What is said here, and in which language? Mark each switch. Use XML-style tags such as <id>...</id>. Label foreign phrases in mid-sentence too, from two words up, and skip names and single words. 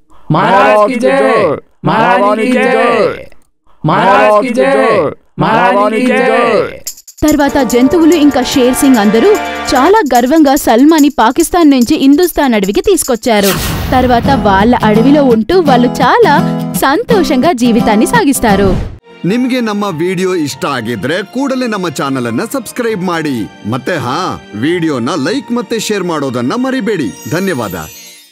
<te>తర్వాత జంతువులు ఇంకా షేర్ సింగ్ అందరూ చాలా గర్వంగా సల్మాని పాకిస్తాన్ నుంచి హిందుస్థాన్ అడవికి తీసుకొచ్చారు. తర్వాత వాళ్ళ అడవిలో ఉంటూ వాళ్ళు చాలా సంతోషంగా జీవితాన్ని సాగిస్తారు.</te> <kn>ನಿಮಗೆ ನಮ್ಮ ವಿಡಿಯೋ ಇಷ್ಟ ಆಗಿದ್ರೆ ಕೂಡಲೇ ನಮ್ಮ ಚಾನೆಲ್ ಅನ್ನ ಸಬ್ಸ್ಕ್ರೈಬ್ ಮಾಡಿ. ಮತ್ತೆ ವಿಡಿಯೋನ ಲೈಕ್ ಮತ್ತೆ ಶೇರ್ ಮಾಡೋದನ್ನ ಮರಿಬೇಡಿ. ಧನ್ಯವಾದ.</kn>